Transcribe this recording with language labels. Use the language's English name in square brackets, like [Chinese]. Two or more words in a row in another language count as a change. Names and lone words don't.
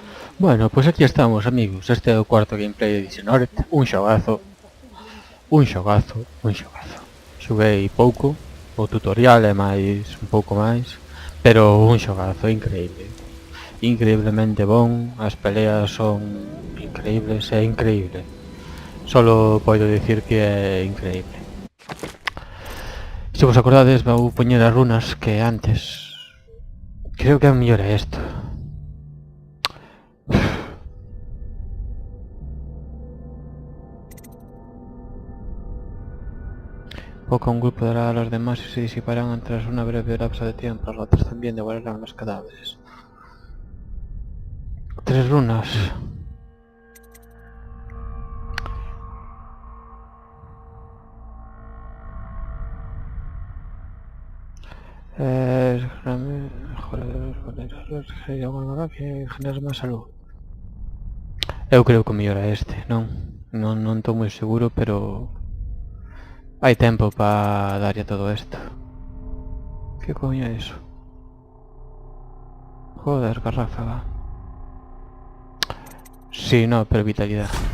[Spanish] Bueno, pues aquí estamos, amigos. [Galician] Este é o cuarto gameplay de Dishonored. Un xogazo. Un xogazo. Un xogazo. Xoguei pouco. O tutorial é máis, un pouco máis. Pero un xogazo, increíble. Increíblemente bon. As peleas son increíbles, é increíble. Solo podo dicir que é increíble. Se vos acordades, vou poñer as runas que antes. Creo que a mellor é isto. [Spanish] Poco a un grupo dará a los demás y se disiparán tras una breve lapso de tiempo. Los otros también devorarán los cadáveres. 3 runas. Que generas máis salud. [Galician] Eu creo que o mellor é este, non estou moi seguro, pero hai tempo para darlle todo isto. Que coño é iso? Joder, que ráfaga. [Spanish] Sí, no, pero vitalidad.